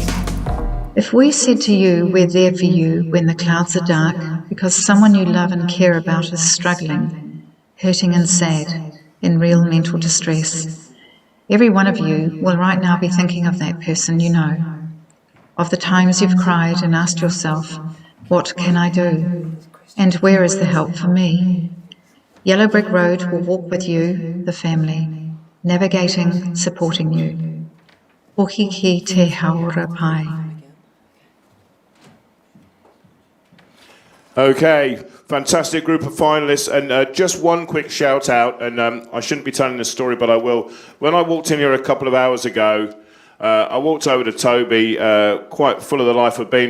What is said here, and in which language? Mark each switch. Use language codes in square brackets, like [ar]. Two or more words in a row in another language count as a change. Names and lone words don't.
[en] If we said to you, we're there for you when the clouds are dark because someone you love and care about is struggling, hurting and sad, in real mental distress, every one of you will right now be thinking of that person you know, of the times you've cried and asked yourself, what can I do? And where is the help for me? Yellow Brick Road will walk with you, the family, navigating, supporting you. [mi] Ohi ki te haora pai. [en] Okay, fantastic group of finalists, and just one quick shout out, and I shouldn't be telling this story, but I will. When I walked in here a couple of hours ago, I walked over to Toby, quite full of the life of beans.